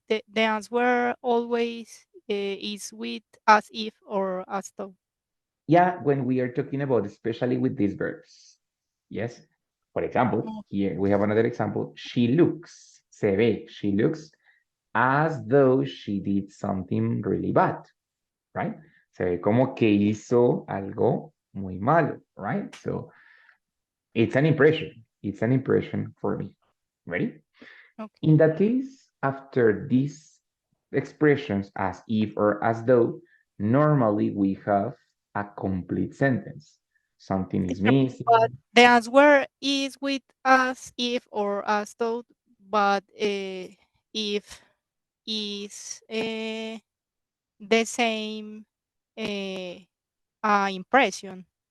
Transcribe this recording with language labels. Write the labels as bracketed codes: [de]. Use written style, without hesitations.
[en] the answer always is with as if or as though. Yeah, when we are talking about, especially with these verbs. Yes. For example, Mm, here we have another example. She looks, [es] se ve, [en] she looks as though she did something really bad, right? [es] Se ve como que hizo algo muy malo, right? [en] So it's an impression. It's an impression for me. Ready? In okay. that case, after these expressions as if or as though, normally we have a complete sentence. Something is Teacher, but missing. the answer is with as if or as though, but if is the same uh, impression.